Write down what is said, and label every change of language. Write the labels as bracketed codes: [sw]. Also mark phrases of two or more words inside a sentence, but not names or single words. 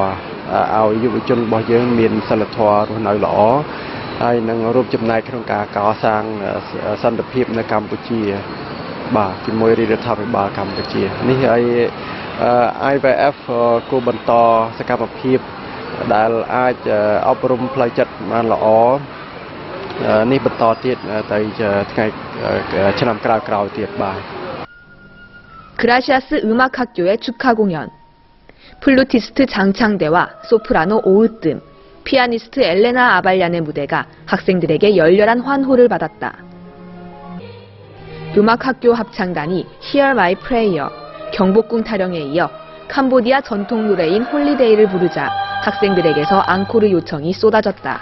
[km] ឲ្យយុវជនរបស់យើងមានសិលធម៌រស់នៅល្អហើយនឹងរួមចំណែកក្នុងការកសាងសន្តិភាពនៅកម្ពុជាបាទជាមួយរដ្ឋាភិបាលកម្ពុជានេះហើយ IVF គួរបន្តសកម្មភាពដែលអាចអប់រំផ្លូវចិត្តបានល្អនេះបន្តទៀតទៅថ្ងៃឆ្នាំក្រោយៗទៀតបាទ [ko] 그라시아스 음악학교의 축하 공연. 플루티스트 장창대와 소프라노 오으뜸, 피아니스트 엘레나 아발얀의 무대가 학생들에게 열렬한 환호를 받았다. 음악학교 합창단이 Hear My Prayer, 경복궁 타령에 이어 캄보디아 전통 노래인 홀리데이를 부르자 학생들에게서 앙코르 요청이 쏟아졌다.